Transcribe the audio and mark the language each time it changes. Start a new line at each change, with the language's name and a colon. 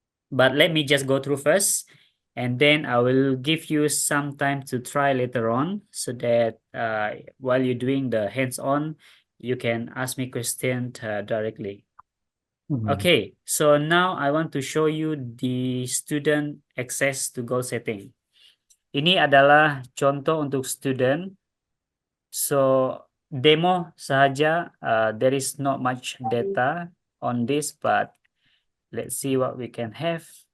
English: But let me just go through first, and then I will give you some time to try later on so that while you're doing the hands-on, you can ask me questions directly. Okay, so now I want to show you the student access to goal setting.
Malay: Ini adalah contoh untuk student.
English: So
Malay: demo sahaja,
English: there is not much data on this, but let's see what we can have.